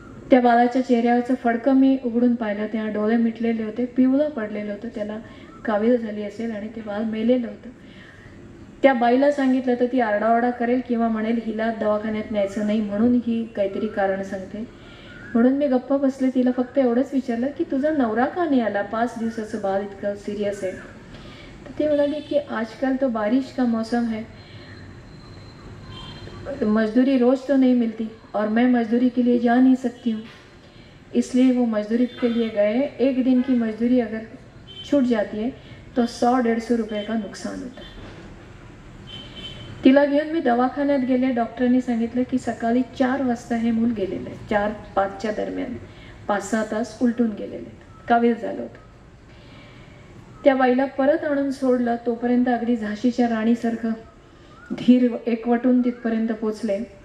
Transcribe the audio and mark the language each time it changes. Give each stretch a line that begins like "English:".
Marathi: त्या बाळाच्या चेहऱ्यावरचं फडकं मी उघडून पाहिलं, त्या डोळे मिटलेले होते, पिवळं पडलेलं होतं, त्याला कावीळ झाली असेल आणि ते बाळ मेलेलं होतं. त्या बाईला सांगितलं तर ती आरडाओरडा करेल किंवा म्हणेल हिला दवाखान्यात न्यायचं नाही म्हणून ही काहीतरी कारण सांगते. म्हणून मी गप्पा बसले. तिला फक्त एवढंच विचारलं की तुझा नवरा का नाही आला, 5 दिवसाचं बाळ इतकं सिरियस आहे. तर ती म्हणाली की
Hindi: आजकल तो बारिश का मौसम है, मजदूरी रोज तो नहीं मिलती और मैं मजदूरी के लिए जा नहीं सकती हूँ, इसलिए वो मजदूरी के लिए गए. 1 दिन की मजदूरी अगर छूट जाती है तो 100-150 रुपये का नुकसान होता है.
Marathi: तिला घेऊन मी दवाखान्यात गेले. डॉक्टरांनी सांगितलं की सकाळी 4 वाजता हे मूल गेलेलं आहे, 4-5च्या दरम्यान 5-6 तास उलटून गेलेले, कावीळ झालं होतं. त्या बाईला परत आणून सोडलं. तोपर्यंत अगदी झाशीच्या राणीसारखं धीर एकवटून तिथपर्यंत पोचले.